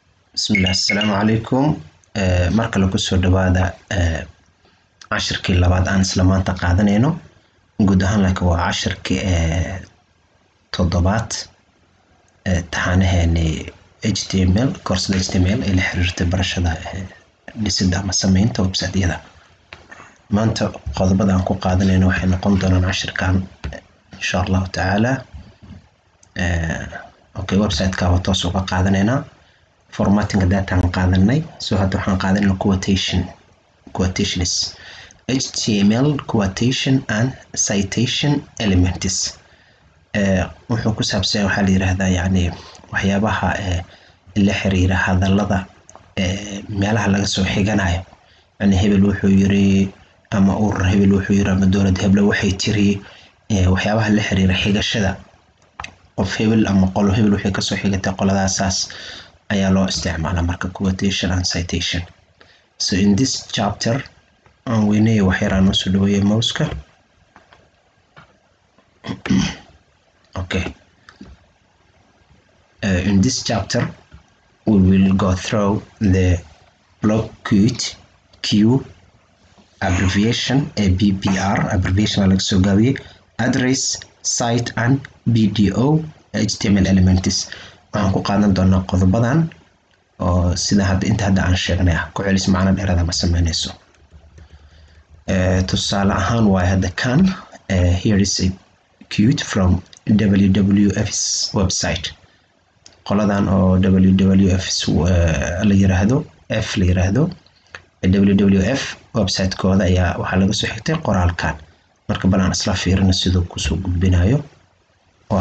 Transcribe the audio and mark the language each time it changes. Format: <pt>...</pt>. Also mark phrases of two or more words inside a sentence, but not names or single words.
<ar>بسم الله السلام عليكم</ar> <so>marka la ku soo dhawaada cashirkii labaad aan isla maanta qaadanayno guud ahaan laakiin waa cashirkii toddobaad taxanaheeni</so> <en>HTML course HTML</en> <so>ee la xiriirta barashada dhisidda ama samaynta website-yada maanta qodobada aan ku qaadanayno waxay noqon doonaan cashirkan</so> <ar>إن شاء الله تعالى</ar> <so>okay website-ka waa toos uga qaadanaynaa</so> <en>formatting data</en> <so>aan qaadanay soo hadda waxaan qaadanay</so> <en>quotations HTML quotation and citation elements</en> <so>wuxuu ku saabsan waxa la yiraahdaa yani waxyaabaha la xiriira hadallada meelaha laga soo xiganayo yani hebel wuxuu yiri ama urur hebel wuxuu yiri ama dowlad hebel waxay tiri waxyaabaha la xiriira xigashada qof hebel ama qolo hebel waxay ka soo xigatay qoladaas ayaa loo isticmaalaa marka</so> <en>quotation and citation. So in this chapter</en> <so>aan weynayo waxyaraan u soo dhaweeyay mouse-ka. Okay.</so> <en>In this chapter we will go through the block quote Q abbreviation BPR abbreviation</en> <so>laga soo gaabiyay</so> <en>address site and BDO HTML elements</en> <so>waxaan ku qaadan doonaa qodobadan oo sida inta hadda aan sheegnay ku celis macna dheeraad ma sameynayso tusaale ahaan waa hadda kan</so> <en>here is a quote from WWF's website</en> <so>qoladan oo WWF's la yiraahdo WWF website kooda ayaa waxa laga soo xigtay qoraalkan marka balan isla fiirino sidoo ku soo gudbinayo waa</so>